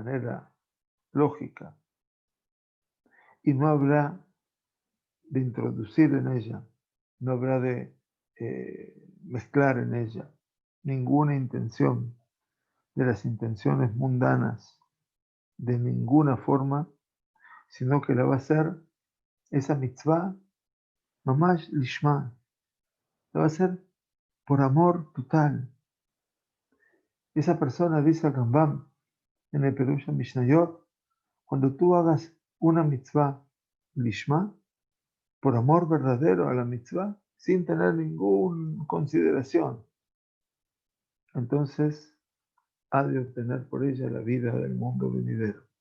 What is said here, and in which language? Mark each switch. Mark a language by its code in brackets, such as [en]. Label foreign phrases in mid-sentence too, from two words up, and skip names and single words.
[es] manera lógica, y no habrá de introducir en ella, no habrá de mezclar en ella ninguna intención de las intenciones mundanas de ninguna forma, sino que la va a hacer esa mitzvah, [he] ממש לשמה, [es] la va a hacer por amor total. Esa persona, dice el Rambam en el Perush Mishnayot, cuando tú hagas una [he] מצוה לשמה, [es] por amor verdadero a la mitzvah, sin tener ninguna consideración, entonces ha de obtener por ella la vida del mundo venidero.